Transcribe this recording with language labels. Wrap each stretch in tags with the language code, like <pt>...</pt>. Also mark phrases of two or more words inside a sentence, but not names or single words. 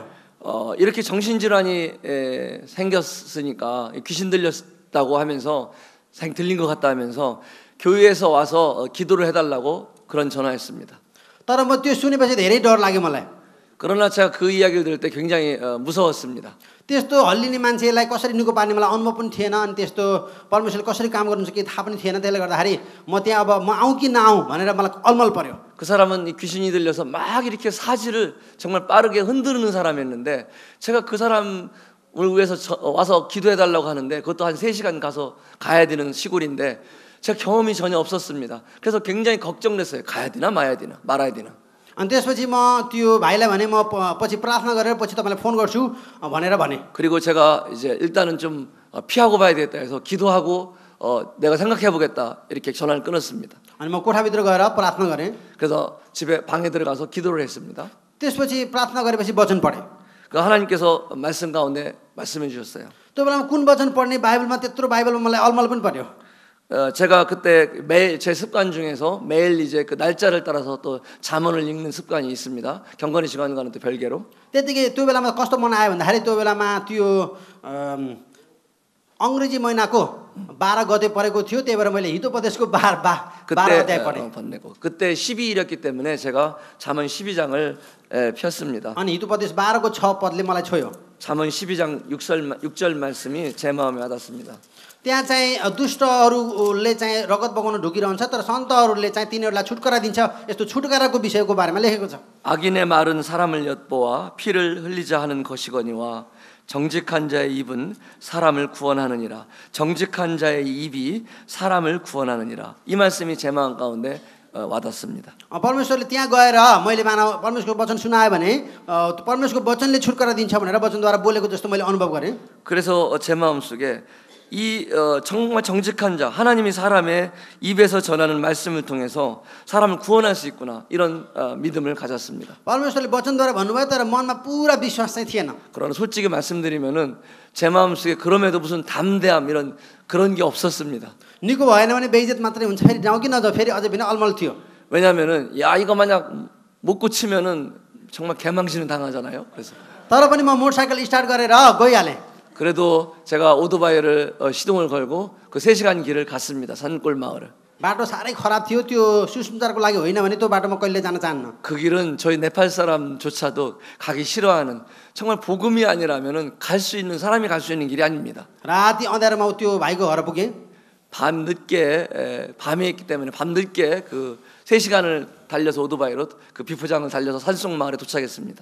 <ko>이렇게 정신질환이 생겼으니까 귀신 들렸다고 하면서 들린 것 같다 하면서 교회에서 와서 기도를 해달라고 그런 전화했습니다.</ko> <ne>तर म त्यो सुनेपछि धेरै डर लाग्यो मलाई।</ne> <ko>그러나 제가 그 이야기를 들을 때 굉장히 무서웠습니다.</ko> <ne>त्यस्तो हल्लिने मान्छेलाई कसरी निको पार्ने मलाई अनुभव पनि थिएन अनि त्यस्तो परमेश्वरले कसरी काम गर्नुहुन्छ के थाहा पनि थिएन। त्यसले गर्दाखेरि म त्यहाँ अब म आउँ कि नआउँ भनेर मलाई अलमल पर्यो।</ne> <ko>그 사람은 귀신이 들려서 막 이렇게 사지를 정말 빠르게 흔드는 사람이었는데 제가 그 사람을 위해서 와서 기도해달라고 하는데 그것도 한 3시간 가야 되는 시골인데 제가 경험이 전혀 없었습니다. 그래서 굉장히 걱정됐어요. 가야 되나 말아야 되나.</ko> <ne>अनि त्यसपछि म त्यो भाइलाई भने म पछि प्रार्थना गरेर पछि तपाईलाई फोन गर्छु भनेर भने।</ne> <ko>그리고 제가 이제 일단은 좀 피하고 봐야 되겠다 해서 기도하고 내가 생각해 보겠다 이렇게 전화를 끊었습니다.</ko> <ne>अनि म कोठाभित्र गएर प्रार्थना गरेँ।</ne> <ko>그래서 집에 방에 들어가서 기도를 했습니다.</ko> <ne>त्यसपछि प्रार्थना गरेपछि वचन पढेँ।</ne> <ko>그 하나님께서 말씀 가운데 말씀해 주셨어요.</ko> <ne>त्यो बेलामा कुन वचन पढ्ने बाइबलमा त्यत्रो बाइबलमा मलाई अलमल पनि पर्यो।</ne> <ko>제가 कते 매일 제 습관 중에서 매일 이제 그 날짜를 따라서 또 잠언을 읽는 습관이 있습니다. 경건의 시간과는 또 별개로.</ko> <ne>त्यतिकै त्यो बेलामा कस्तो मन आयो भन्दाखेरि त्यो बेलामा त्यो अंग्रेजी महिनाको 12 गते परेको थियो। त्यही भएर मैले हितोपदेशको 12 अध्याय पढेँ।</ne> <ko>그때 12일이었기 때문에 제가 잠언 12장을 폈습니다.</ko> <ne>अनि हितोपदेश 12को 6 पदले मलाई छोयो।</ne> <ko>잠언 12장 6절 말씀이 제 마음에 와닿습니다.</ko> <ne>त्यहाँ चाहिँ दुष्टहरूले चाहिँ रगत बगाउन ढुकिरहन्छ तर सन्तहरूले चाहिँ तिनीहरूलाई छुटकारा दिन्छ। यस्तो छुटकाराको विषयको बारेमा लेखेको छ।</ne> <ko>악인의 말은 사람을 엿보아 피를 흘리자 하는 것이거니와 정직한 자의 입은 사람을 구원하느니라. 정직한 자의 입이 사람을 구원하느니라. 이 말씀이 제 마음 가운데 와닿습니다.</ko> <ne>परमेश्वरले त्यहाँ गएर मैले मानव परमेश्वरको वचन सुनाए भने परमेश्वरको वचनले छुटकारा दिन्छ भनेर वचनद्वारा बोलेको जस्तो मैले अनुभव गरेँ।</ne> <ko>그래서 제 마음속에 이 정말 정직한 자 하나님이 사람의 입에서 전하는 말씀을 통해서 사람을 구원할 수 있구나 이런 믿음을 가졌습니다.</ko> <ne>परमेश्वरले वचनद्वारा भन्नुभयो तर मनमा पुरा विश्वास चाहिँ थिएन।</ne> <ko>그러나 솔직히 말씀드리면은 제 마음속에 그럼에도 무슨 담대함 이런 그런 게 없었습니다.</ko> <ne>निको भएन भने बेइज्जत मात्रै हुन्छ फेरि जाउँ कि नजाउँ फेरि अझै पनि अलमल थियो।</ne> <ko>왜냐면은 야 이거 만약 못 고치면은 정말 개망신을 당하잖아요. 그래서</ko> <ne>तर पनि म</ne> <en>motorcycle start</en> <ne>गरेर गइहालेँ।</ne> <ko>그래도 제가 오토바이를 시동을 걸고 그 3시간 길을 갔습니다. 산골 마을을.</ko> <ne>बाटो साह्रै खराब थियो। त्यो सुसमाचारको लागि होइन भने त्यो बाटोमा कहिले जान चाहन्न।</ne> <ko>그 길은 저희 네팔 사람조차도 가기 싫어하는 정말 복음이 아니라면은 갈 수 있는 사람이 갈 수 있는 길이 아닙니다.</ko> <ne>राति अँध्यारोमा त्यो भाइको घर पुगेँ।</ne> <ko>밤 늦게 밤에 있기 때문에 밤 늦게 그 3시간을 달려서 오토바이로 그 비포장을 달려서 산속 마을에 도착했습니다.</ko>